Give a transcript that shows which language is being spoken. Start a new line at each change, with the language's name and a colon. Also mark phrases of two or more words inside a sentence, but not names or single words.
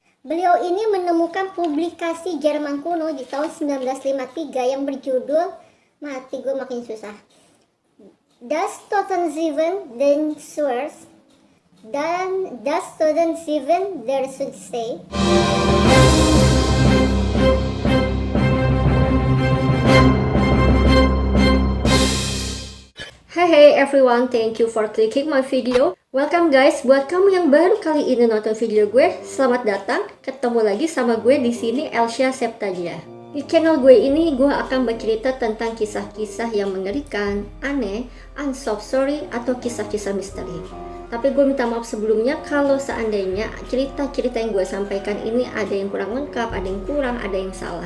Indonesian: Beliau ini menemukan publikasi Jerman kuno di tahun 1953 yang berjudul, mati gue makin susah, Das Totenzeven den Suers dan Das Totenzeven der Sudsee.
English: Hey everyone, thank you for clicking my video. Welcome guys,
Indonesian: buat kamu yang baru kali ini nonton video gue, selamat datang. Ketemu lagi sama gue di sini, Elsya Septadia. Di channel gue ini, gue akan bercerita tentang kisah-kisah yang mengerikan, aneh,
English: unsolved story,
Indonesian: atau kisah-kisah misteri. Tapi gue minta maaf sebelumnya kalau seandainya cerita-cerita yang gue sampaikan ini ada yang kurang lengkap, ada yang kurang, ada yang salah.